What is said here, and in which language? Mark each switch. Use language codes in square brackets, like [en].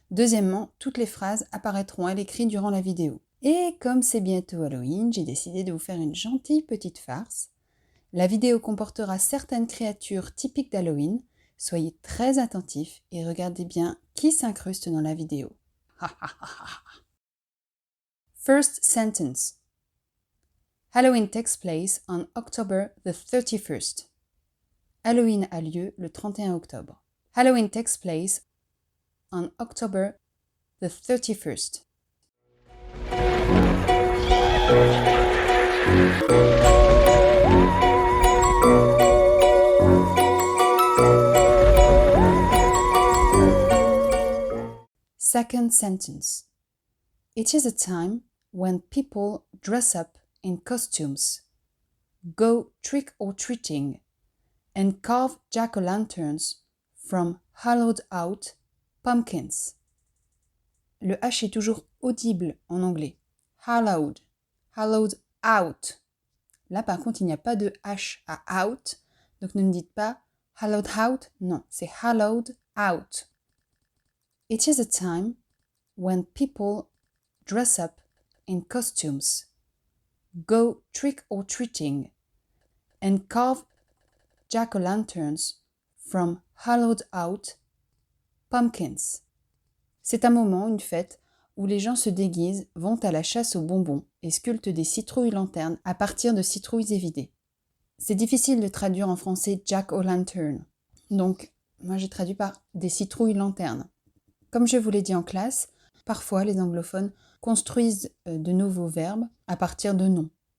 [fr] Deuxièmement, toutes les phrases apparaîtront à l'écrit durant la vidéo. Et comme c'est bientôt Halloween, j'ai décidé de vous faire une gentille petite farce. La vidéo comportera certaines créatures typiques d'Halloween. Soyez très attentifs et regardez bien qui s'incruste dans la vidéo. [en] First sentence. Halloween takes place on October the 31st. [fr] Halloween a lieu le 31 octobre. [en] Halloween takes place on October the 31st. Second sentence. It is a time when people dress up in costumes, go trick-or-treating, and carve jack-o'-lanterns from hollowed-out pumpkins. [fr] Le H est toujours audible en anglais. Hollowed, hollowed out. Là, par contre, il n'y a pas de H à out, donc ne me dites pas hollowed out, non, c'est hollowed out. [en] It is a time when people dress up in costumes, go trick-or-treating, and carve jack-o'-lanterns from hollowed-out pumpkins. [fr] C'est un moment, une fête, où les gens se déguisent, vont à la chasse aux bonbons et sculptent des citrouilles-lanternes à partir de citrouilles évidées. C'est difficile de traduire en français jack-o'-lantern, donc moi j'ai traduit par des citrouilles-lanternes. Comme je vous l'ai dit en classe, parfois les anglophones construisent de nouveaux verbes à partir de noms.